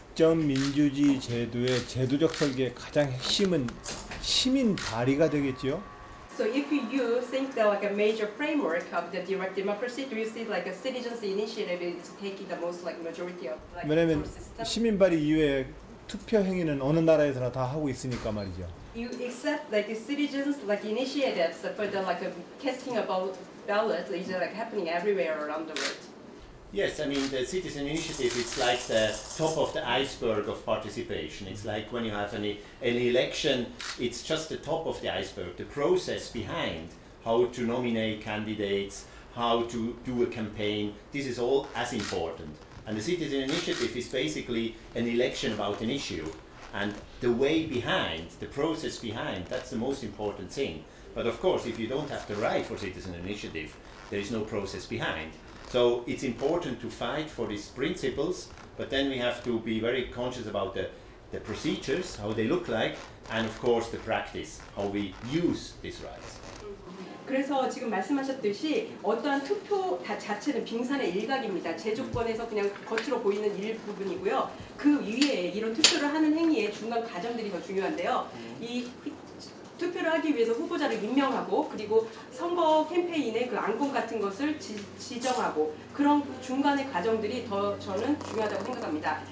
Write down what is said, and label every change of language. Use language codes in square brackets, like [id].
[ko] 집정민주주의 제도의 제도적 설계의 가장 핵심은 시민 발의가 되겠지요? [en] So if you think that like a major framework of the direct democracy, do you see like a citizens' initiative is taking the most like majority of like [ko] 왜냐면 [en] system? [ko] 시민 발의 이외에 투표 행위는 어느 나라에서나 다 하고 있으니까 말이죠. [en] You accept like citizens like initiatives for the like casting a ballot is like happening everywhere around the world. Yes, I mean the citizen initiative is like the top of the iceberg of participation. It's like when you have an election, it's just the top of the iceberg. The process behind how to nominate candidates, how to do a campaign, this is all as important. And the citizen initiative is basically an election about an issue. And the way behind, the process behind, that's the most important thing. But of course, if you don't have the right for citizen initiative, there is no process behind. So it's important to fight for these principles, but then we have to be very conscious about the procedures, how they look like, and of course the practice, how we use these rights. [ko] 그래서 지금 말씀하셨듯이 어떠한 투표 자체는 빙산의 일각입니다. 제조권에서 그냥 겉으로 보이는 일부분이고요. 그 위에 이런 투표를 하는 행위의 중간 과정들이 더 중요한데요. 이 투표를 하기 위해서 후보자를 임명하고 그리고 선거 캠페인의 그 안건 같은 것을 지정하고 그런 중간의 과정들이 더 저는 중요하다고 생각합니다.